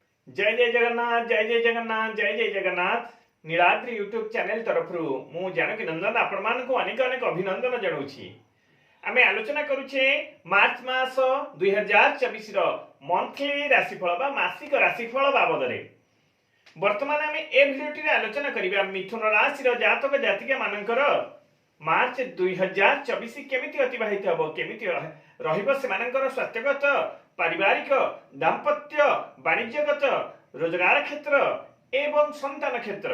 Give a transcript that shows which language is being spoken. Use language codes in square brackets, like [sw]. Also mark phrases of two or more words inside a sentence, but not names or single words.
[or] ଜୟ ଜୟ ଜଗନ୍ନାଥ ଜୟ ଜୟ ଜଗନ୍ନାଥ ଜୟ ଜୟ ଜଗନ୍ନାଥ ନୀଳାଦ୍ରି [en] YouTube channel [or] ତରଫ ମୁଁ ଜାନକୀ ନନ୍ଦନ ଆପଣ ମାନଙ୍କୁ ଅନେକ ଅନେକ ଅଭିନନ୍ଦନ ଜଣାଉଛି। ଆମେ ଆଲୋଚନା କରୁଛେ ମାର୍ଚ୍ଚ ମାସ 2024 ମନ୍ଥଲି ରାଶିଫଳ ବା ମାସିକ ରାଶିଫଳ ବାବଦ ବର୍ତ୍ତମାନ ଆମେ ଏ ଭିଡିଓଟି ଆଲୋଚନା କରିବା ମିଥୁନ ରାଶି ଜାତକ ଜାତିକା ମାନଙ୍କର ମାର୍ଚ୍ଚ 2024 କେମିତି ଅତିବାହିତ ହେବ କେମିତି ରହିବ ସ୍ୱାସ୍ଥ୍ୟଗତ ପାରିବାରିକ ଦାମ୍ପତ୍ୟ ବାଣିଜ୍ୟଗତ ରୋଜଗାର କ୍ଷେତ୍ର ଏବଂ ସନ୍ତାନ କ୍ଷେତ୍ର।